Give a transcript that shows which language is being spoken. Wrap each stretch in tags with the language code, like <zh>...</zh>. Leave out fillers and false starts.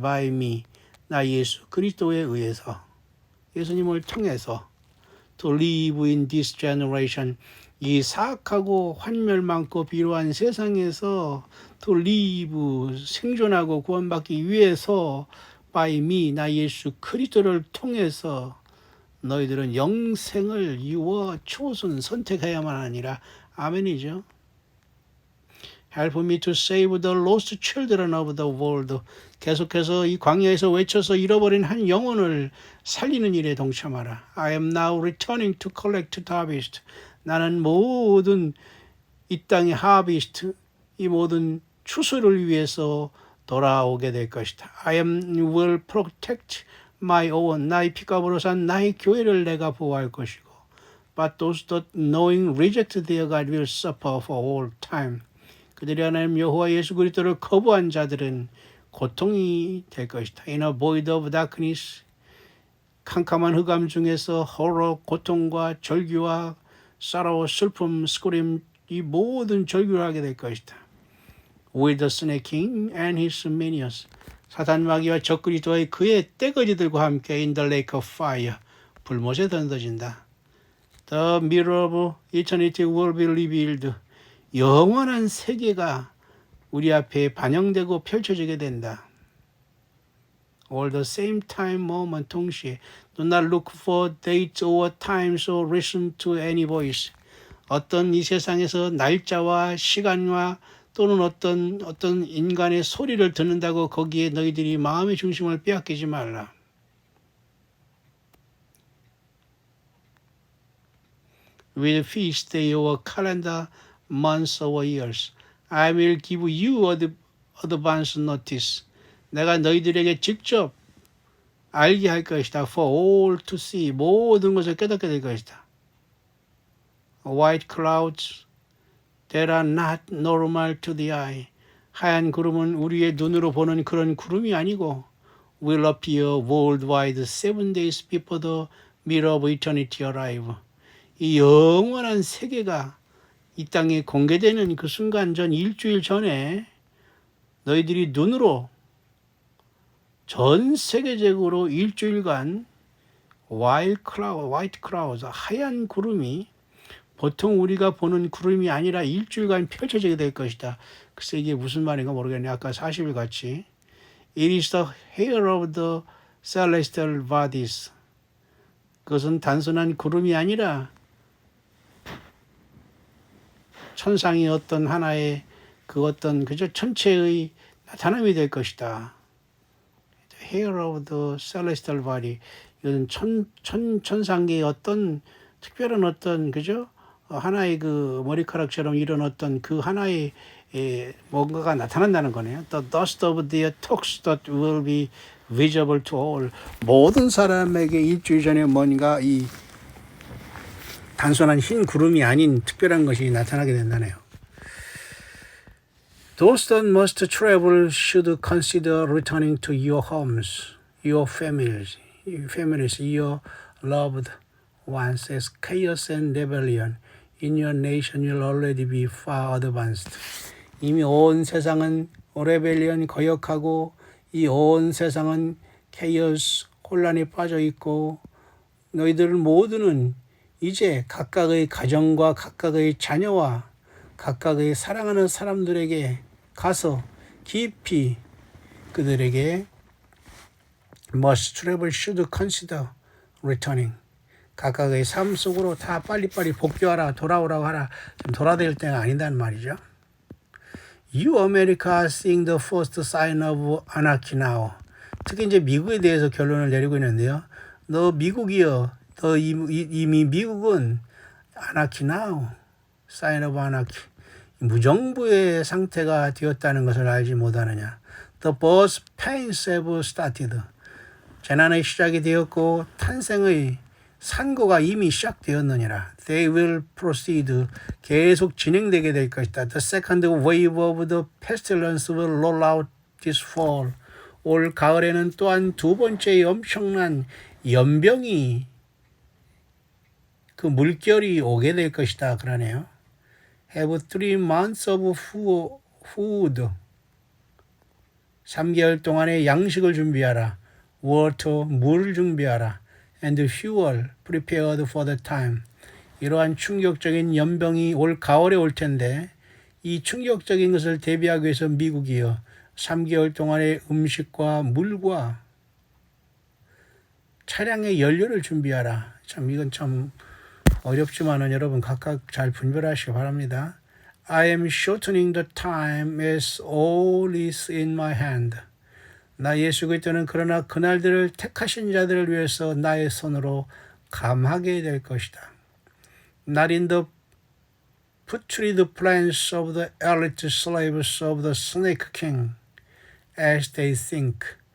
<en>by me,</en> <ko>나 예수 그리스도에 의해서, 예수님을 통해서</ko> <en>to live in this generation,</en> <ko>이 사악하고 환멸 많고 비루한 세상에서</ko> <en>to live,</en> <ko>생존하고 구원받기 위해서 by me, 나 예수 그리스도를 통해서 너희들은 영생을</ko> <en>you were chosen,</en> <ko>선택해야만 하니라. 아멘이죠.</ko> <en>Help me to save the lost children of the world.</en> <ko>계속해서 이 광야에서 외쳐서 잃어버린 한 영혼을 살리는 일에 동참하라.</ko> <en>I am now returning to collect the harvest.</en> <ko>나는 모든 이 땅의 harvest, 이 모든 추수를 위해서 돌아오게 될 것이다.</ko> <en>I will protect my own.</en> <ko>나의 피값으로 산 나의 교회를 내가 보호할 것이고.</ko> <en>But those that knowing reject their God will suffer for all time.</en> <ko>그들이 하나님 여호와 예수 그리스도를 거부한 자들은 고통이 될 것이다.</ko> <en>In a void of darkness,</en> <ko>캄캄한 흑암 중에서 horror, 고통과 절규와 sorrow, 슬픔, 스크림, 이 모든 절규를 하게 될 것이다.</ko> <en>With the snake king and his minions,</en> <ko>사단 마귀와 적그리스도의 그의 떼거지들과 함께</ko> <en>in the lake of fire,</en> <ko>불못에 던져진다.</ko> <en>The mirror of eternity will be revealed.</en> <ko>영원한 세계가 우리 앞에 반영되고 펼쳐지게 된다.</ko> <en>All the same time moment, 동시에. Do not look for dates or times or listen to any voice.</en> <ko>어떤 이 세상에서 날짜와 시간과 또는 어떤 인간의 소리를 듣는다고 거기에 너희들이 마음의 중심을 빼앗기지 말라.</ko> <en>With feast day or calendar, months or years, I will give you advance notice.</en> <ko>내가 너희들에게 직접 알게 할 것이다.</ko> <en>For all to see,</en> <ko>모든 것을 깨닫게 될 것이다.</ko> <en>White clouds that are not normal to the eye.</en> <ko>하얀 구름은 우리의 눈으로 보는 그런 구름이 아니고</ko> <en>will appear worldwide 7 days before the mirror of eternity arrive.</en> <ko>이 영원한 세계가 이 땅에 공개되는 그 순간 전 일주일 전에 너희들이 눈으로 전 세계적으로 일주일간</ko> <en>white clouds,</en> <ko>하얀 구름이 보통 우리가 보는 구름이 아니라 일주일간 펼쳐지게 될 것이다. 글쎄 이게 무슨 말인가 모르겠네. 아까 40일 같이.</ko> <en>It is the hair of the celestial bodies.</en> <ko>그것은 단순한 구름이 아니라 천상의 어떤 하나의 그 어떤 그저 천체의 나타남이 될 것이다.</ko> <en>The hair of the celestial body.</en> <ko>이건 천상계의 어떤 특별한 어떤 그죠? 하나의 그 머리카락처럼 이런 어떤 그 하나의 뭔가가 나타난다는 거네요.</ko> <en>The dust of their talks that will be visible to all.</en> <ko>모든 사람에게 일주일 전에 뭔가 이 단순한 흰 구름이 아닌 특별한 것이 나타나게 된다네요.</ko> <en>Those that must travel should consider returning to your homes, your families, your loved ones, as chaos and rebellion in your nation will already be far advanced.</en> <ko>이미 온 세상은 레벨리언 거역하고 이 온 세상은 케이오스 혼란에 빠져 있고 너희들 모두는 이제 각각의 가정과 각각의 자녀와 각각의 사랑하는 사람들에게 가서 깊이 그들에게</ko> <en>must travel should consider returning.</en> <ko>각각의 삶 속으로 다 빨리빨리 복귀하라, 돌아오라고 하라. 좀 돌아댈 때가 아니단 말이죠.</ko> <en>You America are seeing the first sign of anarchy now.</en> <ko>특히 이제 미국에 대해서 결론을 내리고 있는데요. 너 미국이여, 너 이미 미국은 아나키</ko> <en>now, sign of anarchy.</en> <ko>무정부의 상태가 되었다는 것을 알지 못하느냐.</ko> <en>The birth pains have started.</en> <ko>재난의 시작이 되었고 탄생의 산고가 이미 시작되었느니라.</ko> <en>They will proceed.</en> <ko>계속 진행되게 될 것이다.</ko> <en>The second wave of the pestilence will roll out this fall.</en> <ko>올 가을에는 또한 두 번째의 엄청난 연병이 그 물결이 오게 될 것이다. 그러네요.</ko> <en>Have 3 months of food.</en> <ko>3개월 동안의 양식을 준비하라. Water, 물을 준비하라.</ko> <en>And fuel, prepared for the time.</en> <ko>이러한 충격적인 연병이 올 가을에 올 텐데 이 충격적인 것을 대비하기 위해서 미국이요. 3개월 동안의 음식과 물과 차량의 연료를 준비하라. 참 이건 참 어렵지만은 여러분 각각 잘 분별하시기 바랍니다.</ko> <en>I am shortening the time as all is in my hand.</en> <ko>나 예수 그리스도는 그러나 그날들을 택하신 자들을 위해서 나의 손으로 감하게 될 것이다.</ko> <en>Not in the putrid plans of the elite slaves of the snake king, as they think.</en>